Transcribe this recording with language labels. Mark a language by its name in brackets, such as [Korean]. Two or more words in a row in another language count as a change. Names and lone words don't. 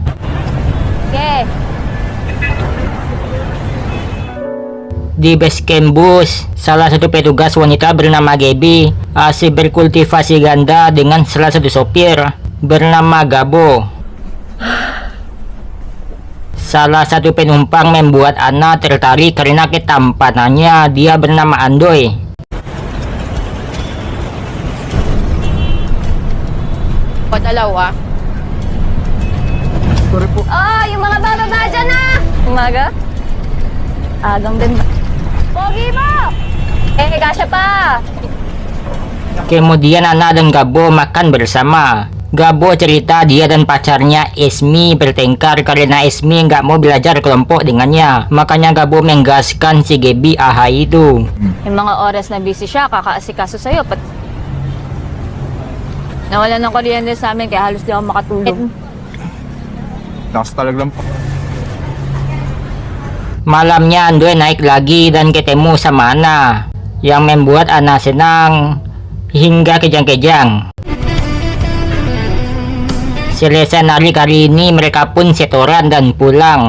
[Indonesian] Di [English] base camp [Indonesian] bus, salah satu petugas wanita bernama Gaby asik berkultivasi ganda dengan salah satu sopir bernama Gabo. Salah satu penumpang membuat Ana tertarik karena ketampanannya. Dia bernama Andoy. [Filipino] O, dalawa. Sorry po. Oh, yung mga bababa dyan na! Umaga? Agang din ba? Pogi mo! Kasya pa! [Indonesian] Kemudian Ana dan Gabo makan bersama. Gabo cerita dia dan pacarnya Esmi bertengkar karena Esmi nggak mau belajar kelompok dengannya. Makanya Gabo menggaskan si Gaby Ahai itu. [Filipino] Yung mga oras na busy siya, kakaasikaso sa'yo. Nawala ng kuryente sa amin, kaya halos di ako makatulog. Lakas talaga lang po. [Indonesian] Malamnya Andoy naik lagi dan ketemu sama Ana, yang membuat Ana senang hingga kejang-kejang. Selesai narik kali ini mereka pun setoran dan pulang.